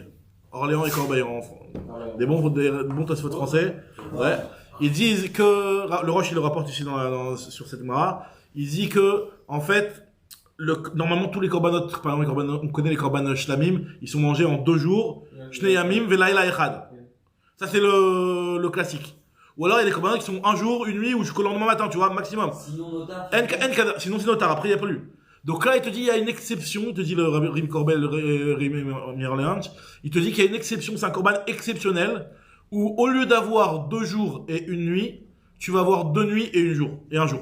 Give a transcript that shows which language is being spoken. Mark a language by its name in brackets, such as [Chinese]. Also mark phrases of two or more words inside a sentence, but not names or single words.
[French] Orléans et Corbeil, des bons Tosfot français. Ouais. Ils disent que, le Roche il le rapporte ici sur cette mara, il dit que, en fait, normalement tous les korbanot, par exemple on connaît les [Hebrew] קרבנות שלמים, [French] ils sont mangés en 2 jours, [Hebrew] שני ימים ולילה אחד. [French] Ça c'est le classique. Ou alors il y a des korbanot qui sont 1 jour, 1 nuit ou jusqu'au lendemain matin, tu vois, maximum. Sinon notar. Sinon c'est notar, après il n'y a plus. Donc là il te dit il y a une exception, il te dit le Rimi Corbel, Rimi Orléans, il te dit qu'il y a une exception, c'est un korban exceptionnel où au lieu d'avoir 2 jours et 1 nuit, tu vas avoir 2 nuits et 1 jour.